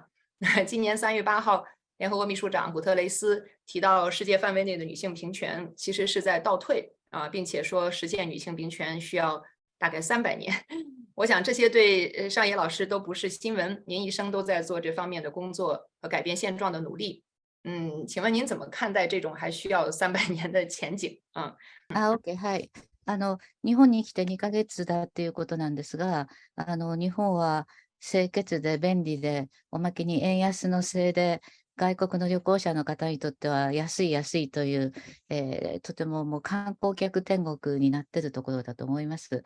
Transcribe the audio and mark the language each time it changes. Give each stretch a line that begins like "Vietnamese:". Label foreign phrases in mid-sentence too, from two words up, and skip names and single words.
Chinese: 今年3月8号，联合国秘书长古特雷斯提到，世界范围内的女性平权其实是在倒退啊，并且说实现女性平权需要大概300年。我想这些对上野老师都不是新闻，您一生都在做这方面的工作和改变现状的努力。请问您怎么看待这种还需要300年的前景啊？
Japanese: OK、はい。日本に来て2ヶ月だっていうことなんですが、日本は清潔で便利で、おまけに円安のせいで、外国の旅行者の方にとっては安い安いという、とてももう観光客天国になっているところだと思います。